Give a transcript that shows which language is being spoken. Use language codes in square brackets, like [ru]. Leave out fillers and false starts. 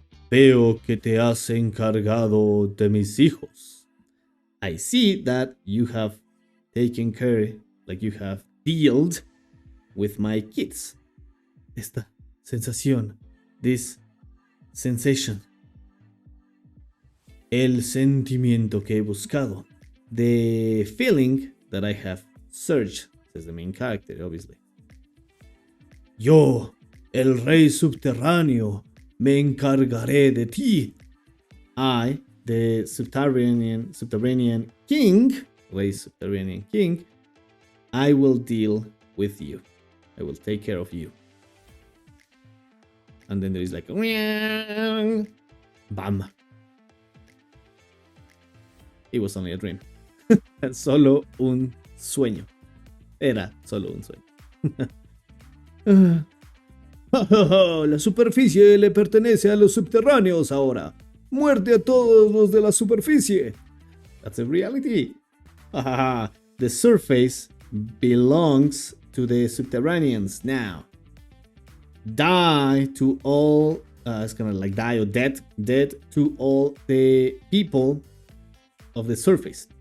[es] Veo que te has encargado de mis hijos. [en] I see that you have taken care, like you have dealt with my kids. [es] Esta sensación, [en] this sensation. [es] El sentimiento que he buscado. [en] The feeling that I have searched, says the main character, obviously. [es] Yo, el rey subterráneo, me encargaré de ti. [en] I, the subterranean king, rey subterranean king, I will deal with you. I will take care of you. And then there is like bam. It was only a dream. [es] Solo un sueño. Era solo un sueño. La superficie le pertenece a los subterráneos ahora. Muerte a todos los de la superficie. [en] That's a reality. The surface belongs to the subterraneans now. Die to all. It's kind of like die or dead to all the people of the surface.